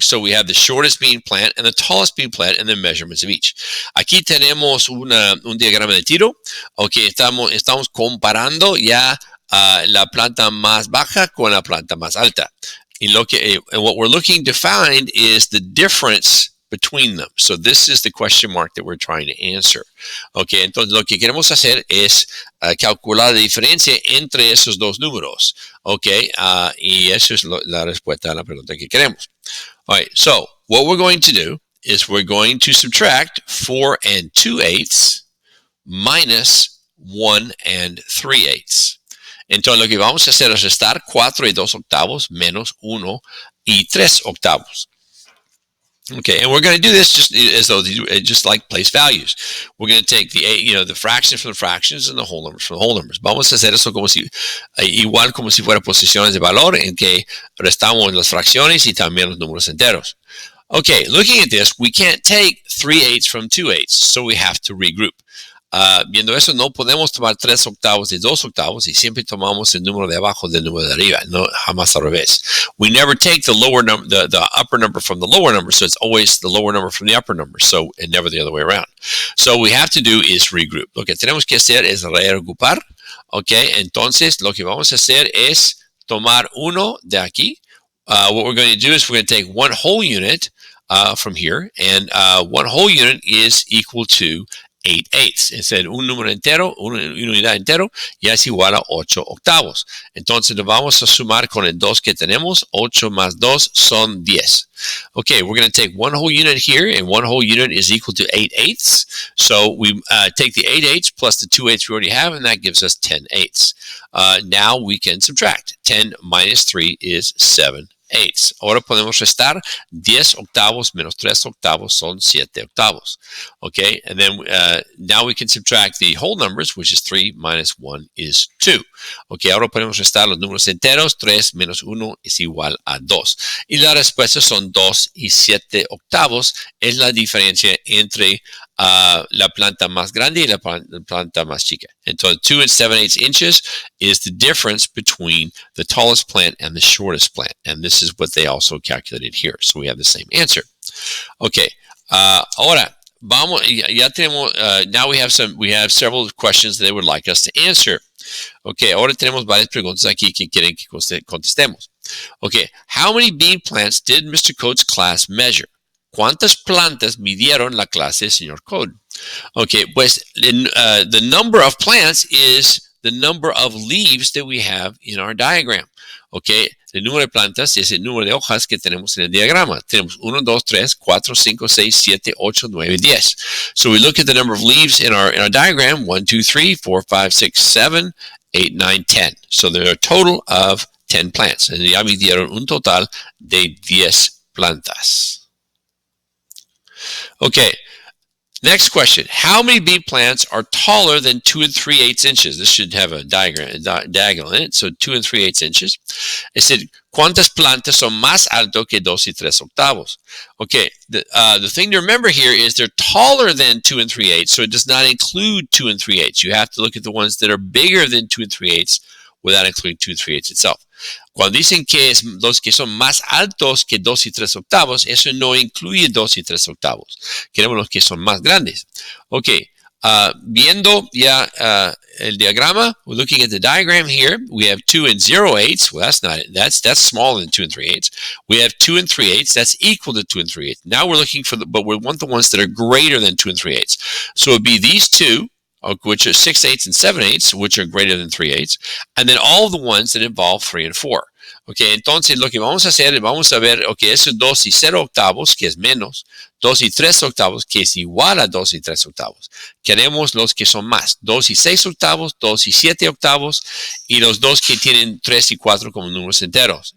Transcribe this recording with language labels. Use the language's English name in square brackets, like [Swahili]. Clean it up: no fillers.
[English] So we have the shortest bean plant and the tallest bean plant and the measurements of each. [Spanish] Aquí tenemos un diagrama de tiro. Okay, estamos comparando ya la planta más baja con la planta más alta. [English] And what we're looking to find is the difference between them. So this is the question mark that we're trying to answer. [Spanish] Okay, entonces lo que queremos hacer es calcular la diferencia entre esos dos números. Okay, y eso es la respuesta a la pregunta que queremos. [English] All right, so what we're going to do is we're going to subtract 4 2/8 minus 1 3/8. [Spanish] Entonces lo que vamos a hacer es restar 4 2/8 menos 1 3/8. [English] Okay, and we're going to do this just like place values. We're going to take the fraction from the fractions and the whole numbers from the whole numbers. [Spanish] Vamos a hacer eso igual como si fuera posiciones de valor, en que restamos las fracciones y también los números enteros. [English] Okay, looking at this, we can't take 3/8 from 2/8, so we have to regroup. [Spanish] Viendo eso, no podemos tomar 3/8 de 2/8 y siempre tomamos el número de abajo del número de arriba, no jamás al revés. [English] We never take the lower number, the upper number from the lower number, so it's always the lower number from the upper number, so and never the other way around. So what we have to do is regroup. [Spanish] Lo que tenemos que hacer es reagrupar. Okay, entonces lo que vamos a hacer es tomar uno de aquí. [English] What we're going to do is we're going to take one whole unit from here, and one whole unit is equal to 8/8. [Spanish] Es decir, un número entero, una unidad entero, ya es igual a 8/8. Entonces lo vamos a sumar con el 2 que tenemos. 8 más 2 son 10. [English] Okay, we're going to take one whole unit here, and one whole unit is equal to 8/8. So we take the 8/8 plus the 2/8 we already have, and that gives us 10/8. Now we can subtract. 10 minus 3 is 7/8. [Spanish] Ahora podemos restar. 10/8 menos 3/8 son 7/8. [English] Okay, and then now we can subtract the whole numbers, which is 3 minus 1 is 2. [Spanish] Okay, ahora podemos restar los números enteros. 3 menos 1 es igual a 2. Y la respuesta son 2 y 7/8. Es la diferencia entre la planta más grande y la planta más chica. Entonces, [English] 2 and 7/8 inches is the difference between the tallest plant and the shortest plant. And this is what they also calculated here. So we have the same answer. Okay, [Spanish] ahora vamos, ya tenemos, [English] now we have several questions that they would like us to answer. [Spanish] Okay, ahora tenemos varias preguntas aquí que quieren que contestemos. [English] Okay, how many bean plants did Mr. Coates' class measure? [Spanish] ¿Cuántas plantas midieron la clase del señor Code? [English] Okay, [Spanish] pues [English] the number of plants is the number of leaves that we have in our diagram. [Spanish] Okay, el número de plantas es el número de hojas que tenemos en el diagrama. Tenemos 1, 2, 3, 4, 5, 6, 7, 8, 9, 10. [English] So we look at the number of leaves in our diagram. 1, 2, 3, 4, 5, 6, 7, 8, 9, 10. So there are a total of 10 plants. And [Spanish] ya midieron un total de 10 plantas. [English] Okay, next question. How many bean plants are taller than 2 3/8 inches? This should have a diagonal in it. So 2 3/8 inches. It said, [Spanish] ¿cuántas plantas son más alto que 2 3/8? [English] Okay, the thing to remember here is they're taller than 2 3/8, so it does not include 2 3/8. You have to look at the ones that are bigger than 2 3/8 without including 2 3/8 itself. [Spanish] Cuando dicen que es los que son más altos que 2 3/8, eso no incluye 2 3/8. Queremos los que son más grandes. [English] Ok, [Spanish] viendo ya el diagrama, [English] we're looking at the diagram here. We have 2 and 0/8. Well, that's smaller than 2 3/8. We have 2 and 3/8. That's equal to 2 and 3/8. Now we're looking for but we want the ones that are greater than 2 and 3/8. So it would be these two, which are 6/8 and 7/8, which are greater than 3/8, and then all of the ones that involve 3 and 4. [Spanish] Okay, entonces lo que vamos a hacer, vamos a ver, okay, eso es 2 y 0/8, que es menos, 2 y 3/8, que es igual a 2 y 3/8. Queremos los que son más, 2 y 6/8, 2 y 7/8, y los dos que tienen 3 y 4 como números enteros.